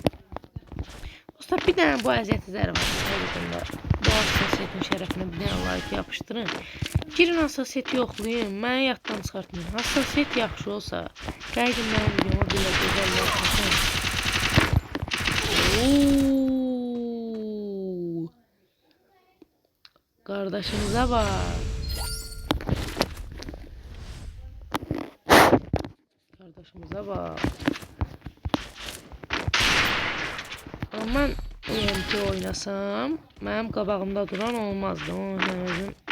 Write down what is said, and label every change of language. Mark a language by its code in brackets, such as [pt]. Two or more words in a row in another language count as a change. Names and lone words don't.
[az] Dostlar, bir dənə bu əziyyət izləri var. Həqiqətən bu hassasiyetin şərəfinə bir dənə like yapışdırın. Girin hassasiyeti yoxlayın, məni yaddan çıxartmayın. Hassasiyet yaxşı olsa, gəlin mənim videoma belə gözəllər çəkin. Qardaşımıza bak. [tr] Kardeşimize bak. Ama ben UMP oynasam, benim qabağımda duran olmazdı. Onu özüm.